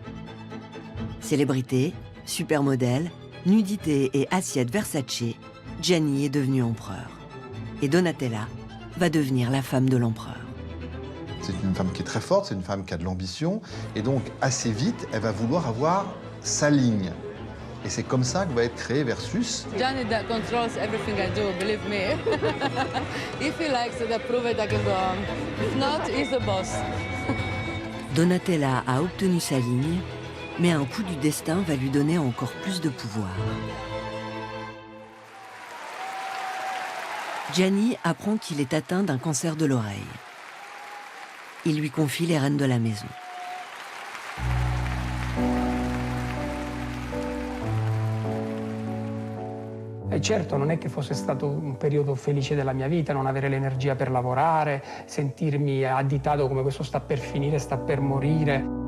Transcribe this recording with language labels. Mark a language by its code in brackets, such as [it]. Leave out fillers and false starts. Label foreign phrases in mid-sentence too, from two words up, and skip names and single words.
[fr] Célébrité, supermodèle, nudité et assiette Versace, Gianni est devenu empereur. Et Donatella va devenir la femme de l'empereur. C'est une femme qui est très forte, c'est une femme qui a de l'ambition, et donc assez vite, elle va vouloir avoir sa ligne. Et c'est comme ça que va être créé Versus. [en] Gianni that controls everything I do, believe me. If he likes it, prove it, I can go on. If not, he's the boss. [fr] Donatella a obtenu sa ligne, mais un coup du destin va lui donner encore plus de pouvoir. Gianni apprend qu'il est atteint d'un cancer de l'oreille. Il lui confie les rênes de la maison. [it] E certo non è che fosse stato un periodo felice della mia vita, non avere l'energia per lavorare, sentirmi additato come questo sta per finire, sta per morire.